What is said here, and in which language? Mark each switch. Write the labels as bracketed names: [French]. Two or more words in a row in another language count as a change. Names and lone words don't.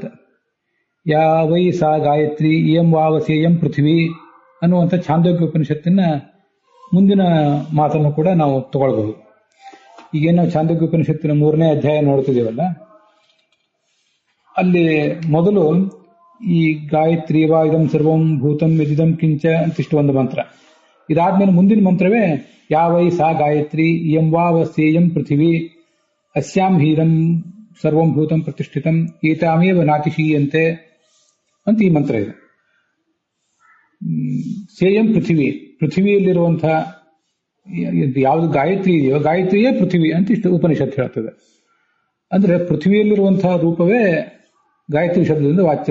[Sanskrit] ಯಾವೈ ಸಾ ಗಾಯತ್ರಿ ಇಯಂ ವಾವಸೇಯಂ ಪೃಥ್ವಿ [Kannada] ಅನ್ನುವಂಥ ಛಾಂದೋಗ್ಯೋಪನಿಷತ್ತಿನ ಮುಂದಿನ ಮಾತನ್ನು ಕೂಡ ನಾವು ತಗೊಳ್ಬಹುದು. ಈಗೇನು ನಾವು ಛಾಂದೋಗ್ಯೋಪನಿಷತ್ತಿನ 3ನೇ ಅಧ್ಯಾಯ ನೋಡ್ತಿದ್ದೀವಲ್ಲ, ಅಲ್ಲಿ ಮೊದಲು ಈ [Sanskrit] ಗಾಯತ್ರಿ ವಾ ಇದಂ ಸರ್ವಂ ಭೂತಂ ಯದಿದಂ ಕಿಂಚ [Kannada] ಅಂತಿಷ್ಟು ಒಂದು ಮಂತ್ರ. ಇದಾದ್ಮೇಲೆ ಮುಂದಿನ ಮಂತ್ರವೇ [Sanskrit] ಯಾವೈ ಸಾ ಗಾಯತ್ರಿ ಇಯಂ ವಾವಸೇಯಂ ಪೃಥಿವಿ ಅಸ್ಯಾಂ ಹೀರಂ ಸರ್ವಂ ಭೂತಂ ಪ್ರತಿಷ್ಠಿತಂ ಏತಾಮೇವ ನಾತಿಶೀಯಂತೆ [Kannada] ಅಂತ ಈ ಮಂತ್ರ ಇದೆ. [Sanskrit] ಸೇಯಂ ಪೃಥಿವಿ, [Kannada] ಪೃಥಿವಿಯಲ್ಲಿರುವಂತಹ ಯಾವುದು ಗಾಯತ್ರಿ ಇದೆಯೋ ಗಾಯತ್ರಿಯೇ ಪೃಥಿವಿ ಅಂತ ಇಷ್ಟು ಉಪನಿಷತ್ ಹೇಳ್ತದೆ. ಅಂದ್ರೆ ಪೃಥ್ವಿಯಲ್ಲಿರುವಂತಹ ರೂಪವೇ ಗಾಯತ್ರಿ ಶಬ್ದದಿಂದ ವಾಚ್ಯ.